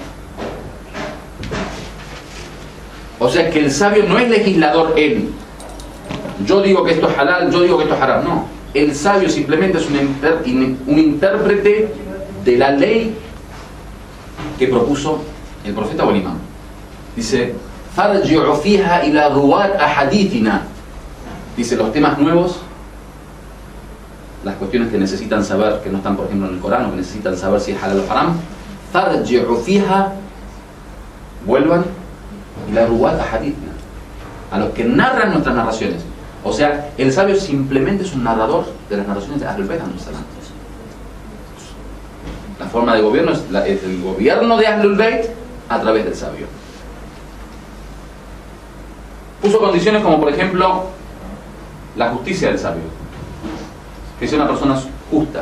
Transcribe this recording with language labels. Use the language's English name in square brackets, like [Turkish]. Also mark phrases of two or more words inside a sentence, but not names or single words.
[Spanish] O sea que el sabio no es legislador él. Yo digo que esto es halal, yo digo que esto es haram. No. El sabio simplemente es un intérprete de la ley que propuso el profeta o el imam. Dice, [Arabic] فارجعوا فيها إلى رواة أحاديثنا. [Spanish] Dice, los temas nuevos, las cuestiones que necesitan saber, que no están por ejemplo en el Corán, o que necesitan saber si es halal o haram, [Arabic] فارجعوا فيها, [Spanish] vuelvan [Arabic] إلى رواة أحاديثنا, [Spanish] a los que narran nuestras narraciones. O sea, el sabio simplemente es un narrador de las narraciones de Ahlul Bayt. La forma de gobierno es el gobierno de Ahlul Bayt a través del sabio. Puso condiciones como, por ejemplo, la justicia del sabio, que sea una persona justa.